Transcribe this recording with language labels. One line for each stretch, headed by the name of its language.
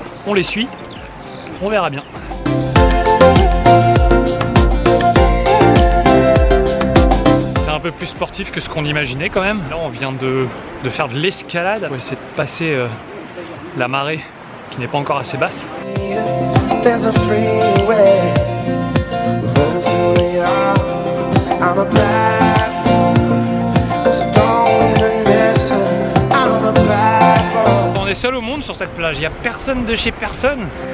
French: On les suit, on verra bien. C'est un peu plus sportif que ce qu'on imaginait quand même. Là on vient de faire de l'escalade. On va essayer de passer la marée qui n'est pas encore assez basse.
English: There's a freeway running through the yard. I'm a bad boy, 'cause I don't even miss her. I'm a bad boy.
French: On est seul au monde sur cette plage, il n'y a personne de chez personne.